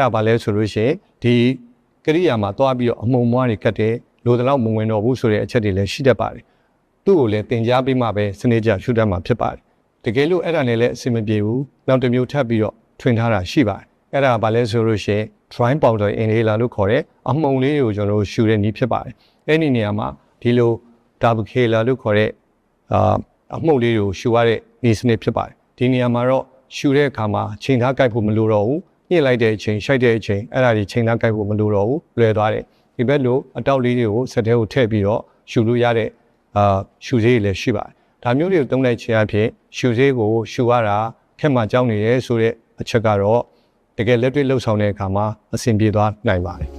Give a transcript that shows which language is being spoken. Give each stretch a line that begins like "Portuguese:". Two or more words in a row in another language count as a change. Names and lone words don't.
Burmese: ဘာလဲဆိုလို့ရှိရင်ဒီကရိယာမှာတွားပြီးတော့အမှုံမွားတွေကတ်တယ်လိုတလောက်မဝင်တော့ဘူးဆိုတဲ့အချက်တွေလည်းရှိတတ်ပါတယ်သူ့ကိုလည်းသင်ကြားပေးမှပဲစနစ်ကျ ရှုတတ်မှာဖြစ်ပါတယ်တကယ်လို့အဲ့ဒါနဲ့လည်းအဆင်မပြေဘူးနောက်တစ်မျိုးထပ်ပြီးတော့ထွင်ထားတာရှိပါတယ်အဲ့ဒါဘာလဲဆို လို့ရှိရင်
English: dry powder inhaler
Burmese: လို့ခေါ်တဲ့အမှုံလေးတွေကိုကျွန်တော်တို့ရှူတဲ့နည်းဖြစ်ပါတယ်အဲ့ဒီနေရာမှာ ဒီလို Darbucaler လို့ခေါ်တဲ့အမှုံလေးတွေကိုရှူရတဲ့နည်းစနစ်ဖြစ်ပါတယ်ဒီနေရာမှာတော့ရှူတဲ့အခါမှာချိန်ထားကိုက်ဖို့မလိုတော့ဘူးညှစ်လိုက်တဲ့အချိန်ရှိုက်တဲ့အချိန်အဲ့ဒါကြီးချိန်ထားကိုက်ဖို့မလိုတော့ဘူးလွယ်သွားတယ်ဒီဘက်လိုအတောက်လေးတွေကိုစက်ထဲကိုထည့်ပြီးတော့ရှူလို့ရတဲ့ရှူဆေးတွေလည်းရှိပါတယ်ဒါမျိုးတွေကိုသုံးလိုက်ခြင်းအဖြစ်ရှုဆေးကိုရှုရတာခက်မှကြောင်းနေရဲဆိုတဲ့အချက်ကတော့တကယ်လက်တွေ့လှုပ်ဆောင်တဲ့အခါမှာအဆင်ပြေသွားနိုင်ပါတယ်